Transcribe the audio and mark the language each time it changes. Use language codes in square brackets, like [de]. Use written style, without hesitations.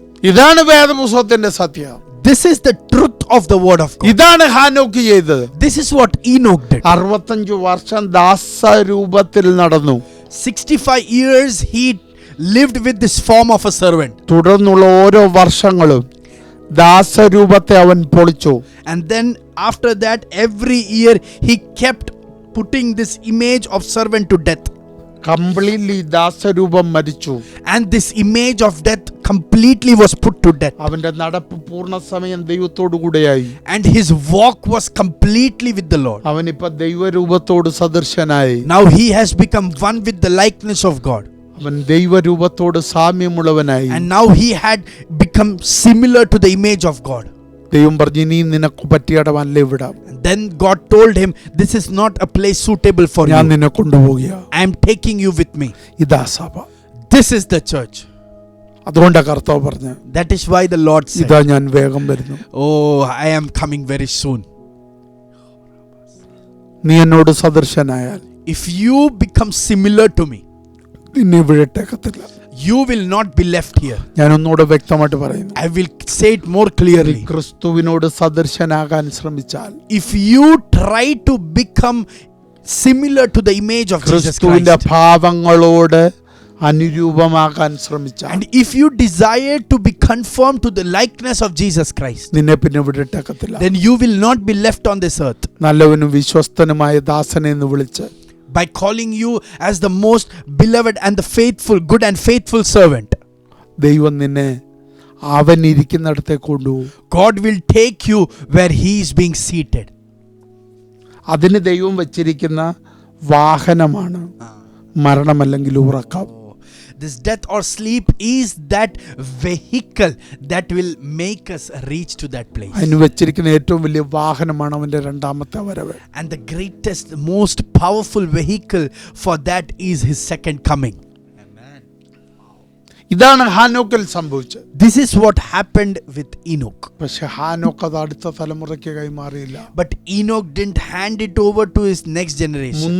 [ml] ഇതാണ് വേദപുസ്തകത്തിന്റെ സത്യം. [en] This is the truth of the word of God. [ml] ഇതാണ് ഹാനോക്ക് ചെയ്തത്. [en] This is what Enoch did. [ml] 65 വർഷം ദാസരൂപത്തിൽ നടന്നു. [en] 65 years he lived with this form of a servant. [ml] തുടർന്നുള്ള ഓരോ വർഷങ്ങളും ദാസരൂപത്തെ അവൻ പൊളിച്ചു. [en] And then after that every year he kept putting this image of servant to death. [ml] Completely ദാസരൂപം മരിച്ചു. [en] And this image of death completely was put to death. [ml] അവന്റെ നടപ്പ് പൂർണ്ണസമയം ദൈവത്തോടു കൂടെയായി. [en] And his walk was completely with the Lord. [ml] അവനിപ്പോ ദൈവരൂപത്തോട് സദൃശനായി. [en] Now he has become one with the likeness of God. [ml] അവൻ ദൈവരൂപത്തോട് സാമ്യമുള്ളവനായി. [en] And now he had become similar to the image of God. [ml] ദൈവം പറഞ്ഞു ഇനി നിനക്ക് പറ്റിയടമല്ല ഇവിടെ. [en] Then God told him, this is not a place suitable for [ml] ഞാൻ [en] you. [ml] നിന്നെ കൊണ്ടുപോകുക. [en] I am taking you with me. [ml] ഇതാ സഭ. [en] This is the church. [ml] അതുകൊണ്ടാ കർത്താവ് പറഞ്ഞു, [en] That is why the Lord said, [ml] ഇതാ ഞാൻ വേഗം വരുന്നു. [en] oh, I am coming very soon. [ml] നീ എന്നോട് സദൃശനായാൽ [en] If you become similar to me, [ml] നിന്നെ ഇവിടെ ഇട്ടേക്കത്തില്ല. [en] you will not be left here. [ml] ഞാൻ ഒന്നുകൂടെ വ്യക്തമായിട്ട് പറയുന്നു. [en] I will say it more clearly. [ml] ക്രിസ്തുവിനോട് സദൃശനാകാൻ ശ്രമിച്ചാൽ, [en] If you try to become similar to the image of Jesus [ml] ക്രിസ്തുവിന്റെ [en] Christ, [ml] ഭാവങ്ങളോട് അനുരൂപമാകാൻ ശ്രമിച്ചാൽ, [en] and if you desire to be conformed to the likeness of Jesus Christ, [ml] നിന്നെ പിന്നെ ഇവിടെ ഇട്ടേക്കത്തില്ല. [en] then you will not be left on this earth. [ml] നല്ലവനും വിശ്വസ്തനുമായ ദാസനെ എന്ന് വിളിച്ച് [en] By calling you as the most beloved and the faithful, good and faithful servant, [ml] ദൈവം നിന്നെ അവൻ ഇരിക്കുന്നിടത്തേക്ക് കൊണ്ടുപോകും. [en] God will take you where he is being seated. [ml] അതിന് ദൈവം വച്ചിരിക്കുന്ന വാഹനമാണ് മരണമല്ലെങ്കിൽ ഉറക്കം. [en] This death or sleep is that vehicle that will make us reach to that place. [ml] അതിന് വെച്ചിരിക്കുന്ന ഏറ്റവും വലിയ വാഹനമാണ് അവന്റെ രണ്ടാമത്തെ വരവ്. [en] And the greatest, most powerful vehicle for that is his second coming. [ml] ഇതാണ് ഹാനോക്കിൽ സംഭവിച്ചത്. [en] This is what happened with Enoch. [ml] പക്ഷെ ഹാനോക്ക് അത് അടുത്ത തലമുറയ്ക്ക് കൈമാറിയില്ല. [en] But Enoch didn't hand it over to his next generation.